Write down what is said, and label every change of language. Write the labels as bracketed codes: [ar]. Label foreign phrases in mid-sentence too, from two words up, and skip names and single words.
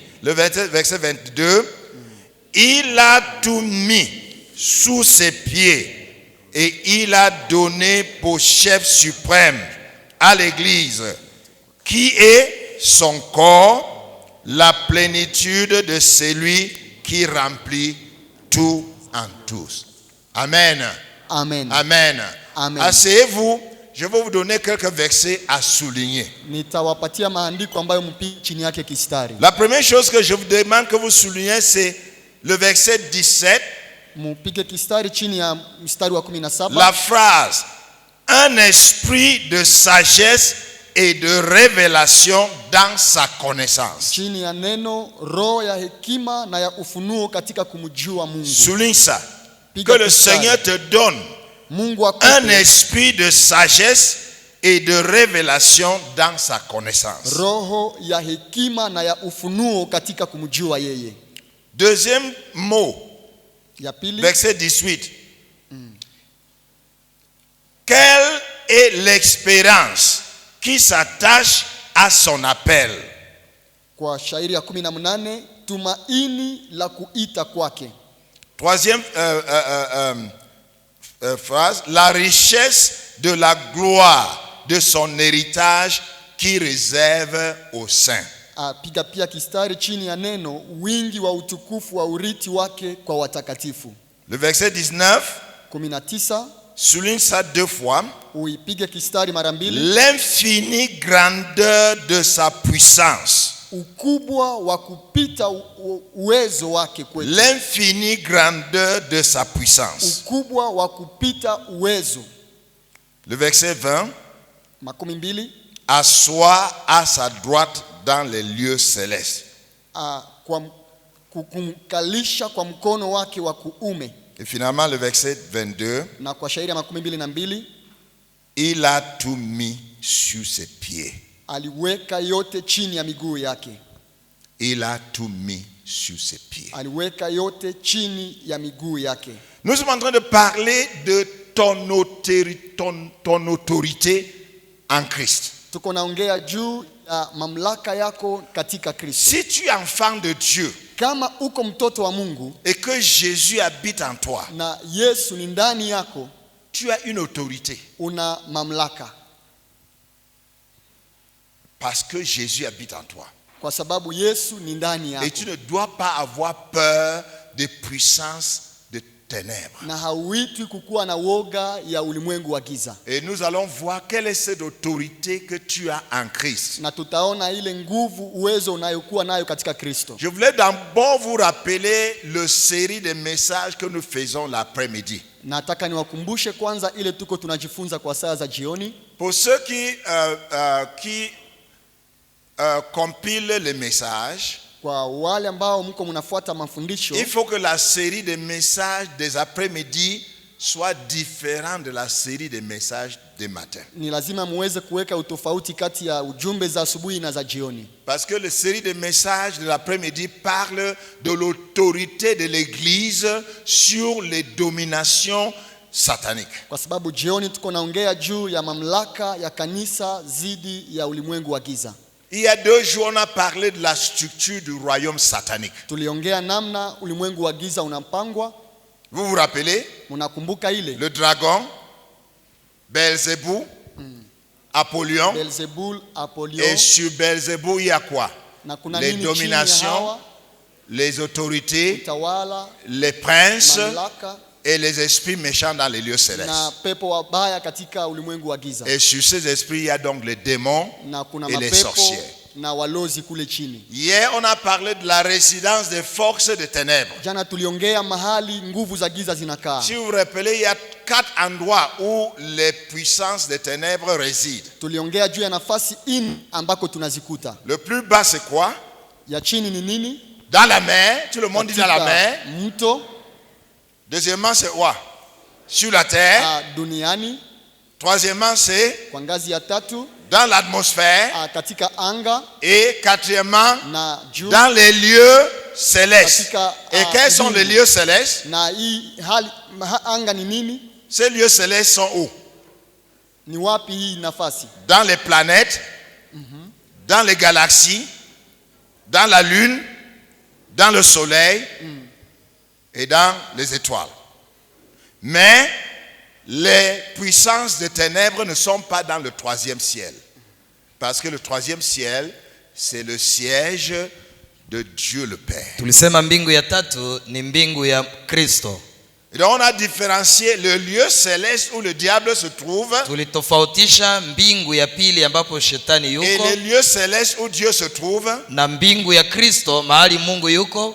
[fr] Le verset 22, il a tout mis sous ses pieds et il a donné pour chef suprême à l'Église, qui est son corps, la plénitude de celui qui remplit tout en tous. Amen. Amen. Amen. Amen. Asseyez-vous, je vais vous donner quelques versets à souligner. [sw] Nitawapatia maandiko ambayo mpige chini yake kistari. [fr] La première chose que je vous demande que vous soulignez, c'est le verset 17. [sw] Mpige kistari chini ya mstari wa 17. [fr] La phrase un esprit de sagesse et de révélation dans sa connaissance. [sw] Chini ya neno roho ya hekima na ya ufunuo katika kumjua Mungu. [fr] Souligne ça. [sw] Piga [fr] Que le [sw] kistari. [fr] Seigneur te donne [sw] Mungu akupe [fr] un esprit de sagesse et de révélation dans sa connaissance. [sw] roho ya hekima na ya ufunuo katika kumjua yeye. [fr] Deuxième mot, [sw] Ya pili, [fr] verset 18. Quelle est l'expérience qui s'attache à son appel? [sw] kwa shairi ya 18, tumaini la kuita kwake. [fr] Troisième phrase, la richesse de la gloire de son héritage qui réserve aux saints. [sw] Piga pia kistari chini ya neno wingi wa utukufu wa urithi wake kwa watakatifu. [fr] Le verset 19 19, souligne ça deux fois. [sw] uipige kistari mara mbili. [fr] L'infinie grandeur de sa puissance. [sw] Ukubwa wa kupita uwezo wake kwetu. [fr] L'infinie grandeur de sa puissance. [sw] Ukubwa wa kupita uwezo. [fr] Le verset 20. 20, Assoit à sa droite dans les lieux célestes. [sw] kwa kumkalisha kwa mkono wake wa kuume. [fr] Et finalement le verset 22. [sw] Na kwa shairi ya 22, [fr] Il a tout mis sur ses pieds. [sw] aliweka yote chini ya miguu yake. [fr] Il a tout mis sur ses pieds. [sw] Aliweka yote chini ya miguu yake. [fr] Nous sommes en train de parler de ton autorité en Christ. [sw] Tuko naongea juu ya mamlaka yako katika Kristo. [fr] Si tu es enfant de Dieu [sw] Kama uko mtoto wa Mungu [fr] et que Jésus habite en toi, [sw] na Yesu ni ndani yako, [fr] tu as une autorité. [sw] una mamlaka. [fr] Parce que Jésus habite en toi. [sw] Kwa sababu Yesu ni ndani [fr] Et [sw] yako. [fr] tu ne dois pas avoir peur des puissances de ténèbres. [sw] Na hauitwi kukuwa na woga ya ulimwengu wa giza. [fr] Et nous allons voir quelle est cette autorité que tu as en Christ. [sw] Na tutaona ile nguvu, uwezo unayokuwa nayo katika Kristo. [fr] Je voulais d'abord vous rappeler le série de messages que nous faisons l'après-midi. [sw] Nataka niwakumbushe kwanza ile tuko tunajifunza kwa saa za jioni. [fr] Pour ceux qui compilent les messages, [sw] Kwa wale ambao mko mnafuata mafundisho, [fr] il faut que la série de messages des après-midi soit différente de la série de messages des matins. [sw] ni lazima muweze kuweka utofauti kati ya ujumbe za asubuhi na za jioni. [fr] Parce que la série de messages de l'après-midi parle de l'autorité de l'Église sur les dominations sataniques. [sw] Kwa sababu jioni tuko naongea juu ya mamlaka ya kanisa zidi ya ulimwengu wa giza. [fr] Il y a 2 jours, on a parlé de la structure du royaume satanique. [sw] Tuliongea namna ulimwengu wa giza unapangwa. [fr] Vous vous rappelez? [sw] Mnakumbuka ile? [fr] Le dragon, Belzébuth, Apollyon. Belzebul, Apollyon. Et sur Belzébuth, il y a quoi? [sw] Na kuna [fr] Les [sw] nini chini ya [fr] dominations, [sw] hawa? [fr] les autorités, [sw] Utawala, [fr] les princes [sw] mamlaka [fr] et les esprits méchants dans les lieux célestes. [sw] na pepo wabaya katika ulimwengu wa giza. [fr] Et sur ces esprits, il y a donc les démons [sw] Na kuna [fr] et les [sw] mapepo [fr] sorciers. [sw] na walozi kule chini. [fr] Hier, on a parlé de la résidence des forces des ténèbres. [sw] Jana tuliongea mahali nguvu za giza zinakaa. [fr] Si vous vous rappelez, il y a 4 endroits où les puissances des ténèbres résident. [sw] Tuliongea juu ya nafasi ambako tunazikuta. [fr] Le plus bas, c'est quoi? [sw] Ya chini ni nini? [fr] Dans la mer. Tout le monde dit dans la mer. [sw] Mto. [fr] Deuxièmement, c'est quoi? Sur la terre. [sw] Duniani. [fr] Troisièmement, c'est [sw] Kwa ngazi ya tatu, [fr] dans l'atmosphère. [sw] katika anga. [fr] Et quatrièmement, [sw] Na juu. [fr] dans les lieux célestes. [sw] Katika, [fr] Et quels sont les lieux célestes? [sw] Na hii hali anga ni nini? [fr] Ces lieux célestes sont où? [sw] Ni wapi hii nafasi? [fr] Dans les planètes, dans les galaxies, dans la lune, dans le soleil et dans les étoiles. Mais les puissances des ténèbres ne sont pas dans le troisième ciel. Parce que le troisième ciel, c'est le siège de Dieu le Père. [sw] Tulisema mbingu ya tatu ni mbingu ya Kristo. [fr] Et donc on a différencié le lieu céleste où le diable se trouve [sw] Tulitofautisha mbingu ya pili ambapo shetani yuko [fr] et le lieu céleste où Dieu se trouve. [sw] na mbingu ya Kristo mahali Mungu yuko.